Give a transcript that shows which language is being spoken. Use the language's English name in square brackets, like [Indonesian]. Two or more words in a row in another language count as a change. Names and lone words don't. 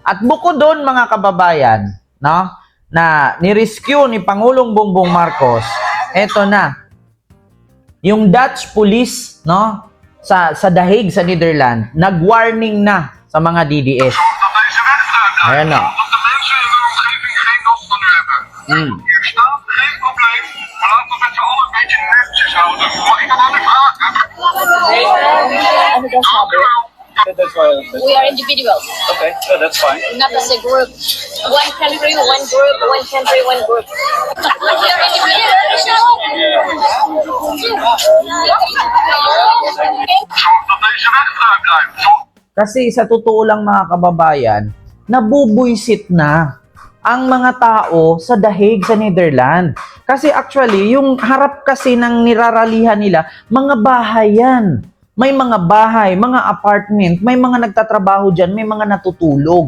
[Filipino] At bukod doon, mga kababayan, no, na ni-rescue ni Pangulong Bongbong Marcos, eto na. Yung [English] Dutch police, [Filipino] no, sa Dahig sa Netherlands, nag-warning na sa mga DDS. Ayan na. [Dutch] Dat de mensen in de omgeving geen last van u hebben. Hier staat, geen probleem. Maar laten we met z'n allen een beetje netjes houden. Mag ik dat aan u vragen? Dank u wel. [English] We are individuals, Okay, that's fine. not as a group. One country, one group, one country, one group. We are [Dutch] Zorg dat deze weg vrij blijft. Zorg [Filipino] Kasi sa totoo lang, mga kababayan, nabubwisit na ang mga tao sa Dahig sa Netherlands. Kasi actually, yung harap kasi ng niraralihan nila, mga bahay yan. May mga bahay, mga apartment, may mga nagtatrabaho dyan, may mga natutulog.